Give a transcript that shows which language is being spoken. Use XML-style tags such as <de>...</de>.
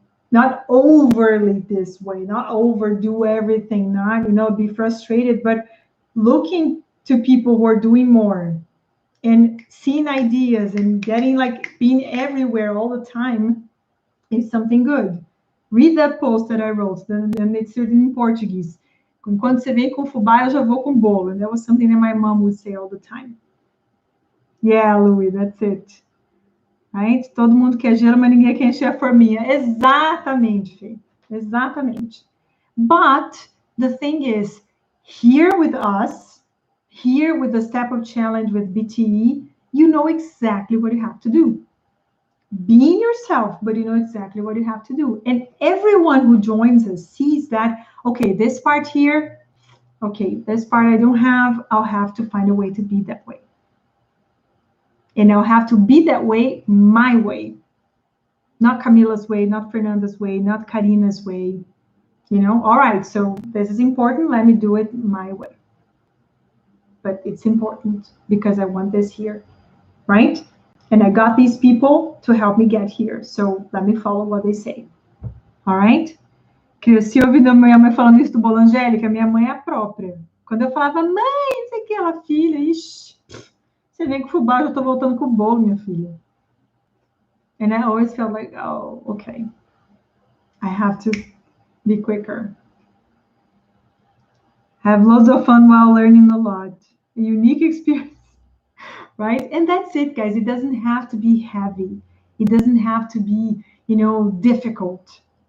<en>Not overly this way, not overdo everything, not, you know, be frustrated, but looking to people who are doing more and seeing ideas and getting like being everywhere all the time is something good. Read that post that I wrote, and it's written in Portuguese.</en> <pt>Quando você vem com fubá, eu já vou com bolo.</pt> <en>And that was something that my mom would say all the time. Yeah, Louis, that's it. Right?</en> <pt>Todo mundo quer gelo, mas ninguém quer encher a forminha. Exatamente, Fê. Exatamente.</pt> <en>But the thing is, here with us, here with the Step Up Challenge with BTE, you know exactly what you have to do. Being yourself, but you know exactly what you have to do. And everyone who joins us sees that, okay, this part here, okay, this part I don't have, I'll have to find a way to be that way. And I'll have to be that way, my way. Not Camila's way, not Fernanda's way, not Karina's way. You know, all right, so this is important. Let me do it my way. But it's important because I want this here, right? And I got these people to help me get here. So let me follow what they say. All right?</en> <pt>Cresci ouvindo a minha mãe falando isso do bolo, Angélica, minha mãe é a própria. Quando eu falava, mãe, isso aqui, ela, filha, ixi, você vem com fubá, eu já tô voltando com o bolo, minha filha.</pt> <en>And I always felt like, oh, okay, I have to be quicker. Have loads of fun while learning a lot. A unique experience, right? And that's it, guys. It doesn't have to be heavy. It doesn't have to be, you know, difficult.</en>